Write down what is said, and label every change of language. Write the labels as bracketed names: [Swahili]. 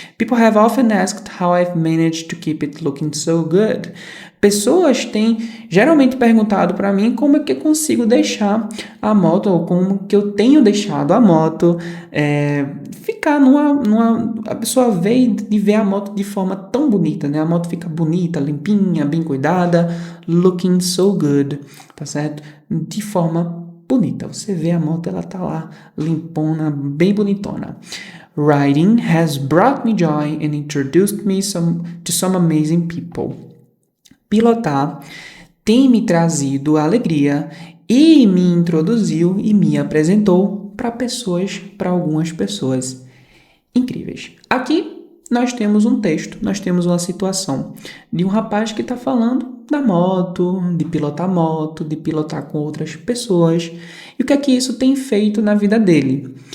[English] People have often asked how I've managed to keep it looking so good. [Portuguese] Pessoas têm geralmente perguntado para mim como é que eu consigo deixar a moto, ou como que eu tenho deixado a moto ficar a pessoa vê a moto de forma tão bonita, né? A moto fica bonita, limpinha, bem cuidada, [English] looking so good, [Portuguese] tá certo? De forma bonita. Você vê a moto, ela tá lá limpona, bem bonitona. [English] Riding has brought me joy and introduced me to some amazing people. [Portuguese] Pilotar tem me trazido alegria e me introduziu e me apresentou para algumas pessoas incríveis. Aqui nós temos um texto, nós temos uma situação de um rapaz que está falando da moto, de pilotar com outras pessoas e o que é que isso tem feito na vida dele.